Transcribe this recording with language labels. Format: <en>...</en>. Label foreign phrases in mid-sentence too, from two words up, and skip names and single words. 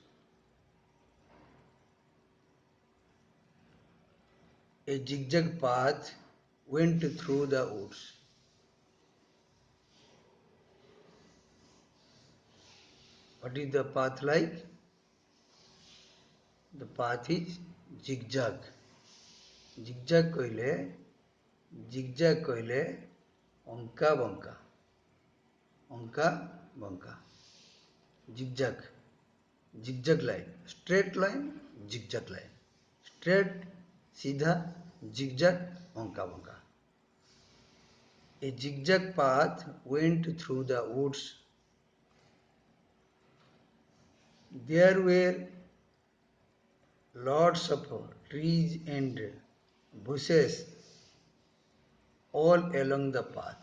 <en>A zigzag path went through the woods. What is the path like? The path is zigzag.</en> <or>Zigzag କହିଲେ ଅଙ୍କା ବଙ୍କା, ଅଙ୍କା ବଙ୍କା,</or> <en>zigzag, zigzag line, straight line, zigzag line, straight सीधा, zigzag</en> <or>ଅଙ୍କା ବଙ୍କା.</or> <en>A zigzag path went through the woods. There were lots of trees and bushes all along the path.</en>